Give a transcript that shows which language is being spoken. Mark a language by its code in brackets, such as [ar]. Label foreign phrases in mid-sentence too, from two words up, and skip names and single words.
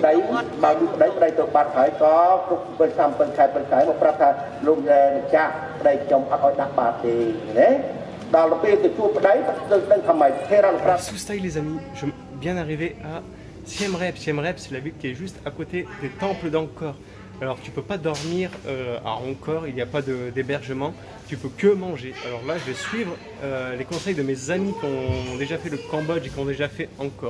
[km] បើពីប្តីប្តីទៅបាត់ហើយក៏គ្រប់ពេលតាមពេលខែមកប្រាប់ថាលោកម្ចាស់ប្តីខ្ញុំអត់ឲ្យដាក់បាតទេណាដល់ទៅពេលទៅជួបប្តីដឹងថាម៉េចគេរំប្រាប់ [fr] Sous-style les amis, je viens d'arriver à Siem Reap. Siem Reap, c'est la ville qui est juste à côté des temples d'Angkor. Alors tu peux pas dormir à Angkor, il n'y a pas d'hébergement, tu peux que manger. Alors là je vais suivre les conseils de mes amis qui ont déjà fait le Cambodge et qui ont déjà fait Angkor.